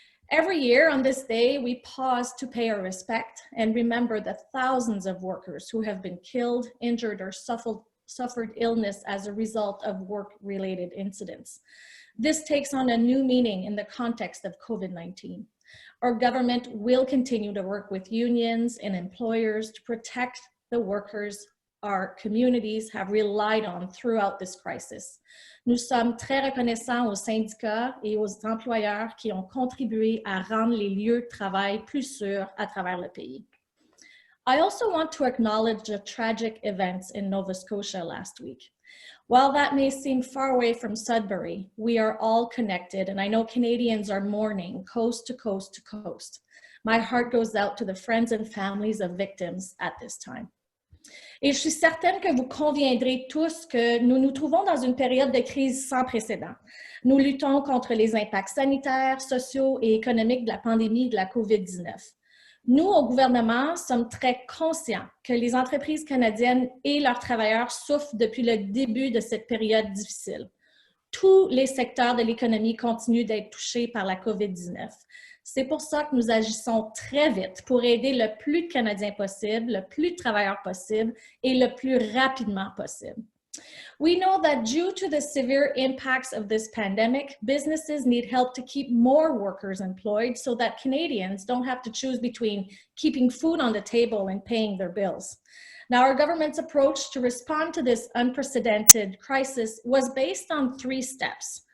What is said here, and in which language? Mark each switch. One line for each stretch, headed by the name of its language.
English: Every year on this day, we pause to pay our respect and remember the thousands of workers who have been killed, injured, or suffered illness as a result of work-related incidents. This takes on a new meaning in the context of COVID-19. Our government will continue to work with unions and employers to protect the workers our communities have relied on throughout this crisis.
French: Nous sommes très reconnaissants aux syndicats et aux employeurs qui ont contribué à rendre les lieux de travail plus sûrs à travers le pays.
English: I also want to acknowledge the tragic events in Nova Scotia last week. While that may seem far away from Sudbury, we are all connected, and I know Canadians are mourning coast to coast to coast. My heart goes out to the friends and families of victims at this time.
French: Et je suis certaine que vous conviendrez tous que nous nous trouvons dans une période de crise sans précédent. Nous luttons contre les impacts sanitaires, sociaux et économiques de la pandémie de la COVID-19. Nous, au gouvernement, sommes très conscients que les entreprises canadiennes et leurs travailleurs souffrent depuis le début de cette période difficile. Tous les secteurs de l'économie continuent d'être touchés par la COVID-19. C'est pour ça que nous agissons très vite pour aider le plus de Canadiens possible, le plus de travailleurs possible et le plus rapidement possible.
English: We know that due to the severe impacts of this pandemic, businesses need help to keep more workers employed so that Canadians don't have to choose between keeping food on the table and paying their bills. Now, our government's approach to respond to this unprecedented crisis was based on 3 steps.